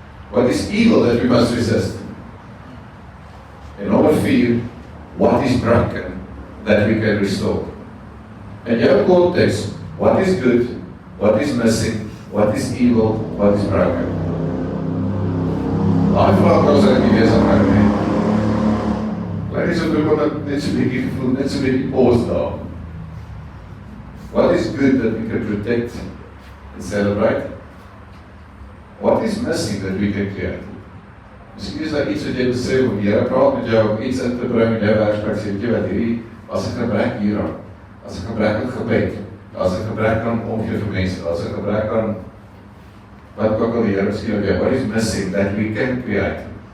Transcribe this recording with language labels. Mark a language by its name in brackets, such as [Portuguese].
[English] What is evil that we must resist? And number 4, what is broken that we can restore? [Afrikaans] In jou [English] context, what is good, what is missing, what is evil, what is broken? [Afrikaans] Daai vraag was ek nie bezig met nie. Laat nie so bekom dat net so bietjie gevoel, net so bietjie pause daar. [English] What is good that we can protect and celebrate? is missing that we can create? [Afrikaans] Miskien is daar iets wat jy besef, of die Here praat met jou om iets in te bring in jou werksplek, sê jy wat hierdie, as 'n gebrek hieraan, as 'n gebrek aan gebed, as 'n gebrek aan omgee vir mense, as 'n gebrek aan wat ook al die Here miskien weer, [English] what is missing that we can create?